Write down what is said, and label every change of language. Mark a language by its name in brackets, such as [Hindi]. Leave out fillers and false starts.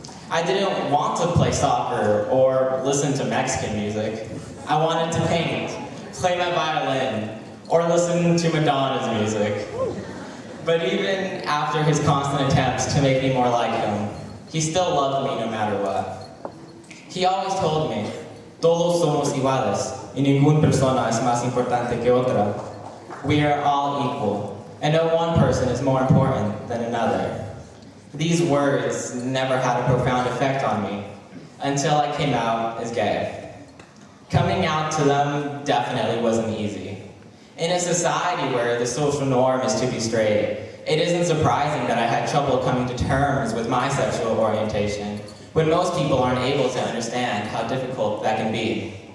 [English] I didn't want to play soccer or listen to Mexican music. I wanted to paint, play my violin, or listen to Madonna's music. But even after his constant attempts to make me more like him, he still loved me no matter what. He always told me, [Spanish] todos somos iguales, y ninguna persona es más importante que otra. [English] We are all equal, and no one person is more important than another. These words never had a profound effect on me until I came out as gay. Coming out to them definitely wasn't easy. In a society where the social norm is to be straight, it isn't surprising that I had trouble coming to terms with my sexual orientation, when most people aren't able to understand how difficult that can be.